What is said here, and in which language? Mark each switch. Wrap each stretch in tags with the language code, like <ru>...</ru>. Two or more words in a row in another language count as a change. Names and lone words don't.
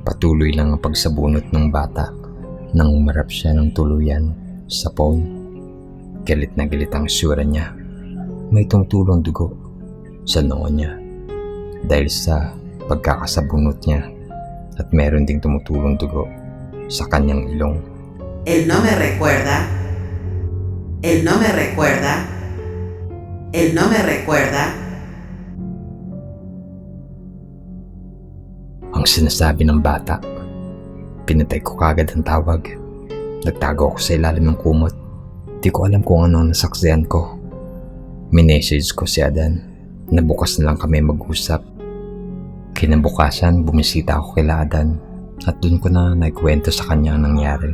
<tl>Patuloy lang ang pagsabunot ng bata nang umarap siya ng tuluyan sa phone. Galit na galit ang sura niya. May tungtulong dugo sa noo niya dahil sa pagkakasabunot niya at meron ding tumutulong dugo sa kanyang ilong.</tl> <es>Él no me recuerda. Él no me recuerda. Él no me recuerda.</es> <tl>Ang sinasabi ng bata. Pinatay ko kagad ang tawag. Nagtago ako sa ilalim ng kumot. Di ko alam kung ano ang nasaksihan ko. Minessage ko si Adan. Nabukas na lang kami mag-usap. Kinabukasan, bumisita ako kay Adan at doon ko na naikwento sa kanya ang nangyari.</tl>